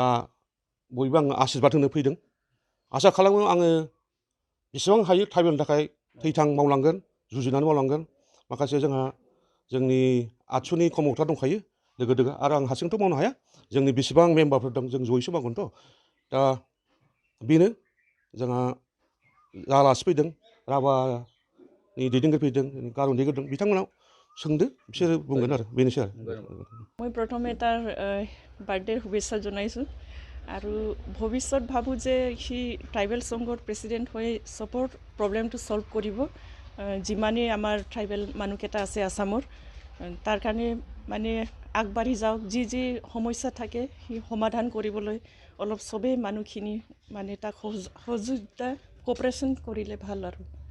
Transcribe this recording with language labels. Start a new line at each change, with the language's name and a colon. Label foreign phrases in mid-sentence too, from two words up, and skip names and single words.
Bodo: बयबो आङो आशीर्बाद होनो फैदों आसा खालामो आङो बेसेबां हायो ट्राइबेलनि थाखाय थैथां मावलांगोन जुजिनानै मावलांगोन माखासे जोंहा जोंनि आबसुनि कमौथा दंखायो लोगो दोगो आरो आं हारसिंथ' मावनो हाया जोंनि बेसेबां मेम्बारफोर दं जों जयैसो मावगोनथ' दा बेनो जोंहा आलासि फैदों राभानि दैदेनगिरि फैदों गार'नि दैदेनगिरि दं बिथांमोनाव सोंदो बिसोरो बुंगोन आरो बेनोसै आरो
Assamese: মই প্ৰথমে তাৰ বাৰ্থডেৰ শুভেচ্ছা জনাইছোঁ আৰু ভৱিষ্যত ভাবোঁ যে সি ট্ৰাইবেল সংঘৰ প্ৰেচিডেণ্ট হৈ চবৰ প্ৰব্লেমটো ছল্ভ কৰিব যিমানেই আমাৰ ট্ৰাইবেল মানুহকেইটা আছে আসামৰ তাৰ কাৰণে মানে আগবাঢ়ি যাওক যি সমস্যা থাকে সি সমাধান কৰিবলৈ অলপ চবেই মানুহখিনি মানে তাক সহযোগিতা কোঅপাৰেশ্যন কৰিলে ভাল আৰু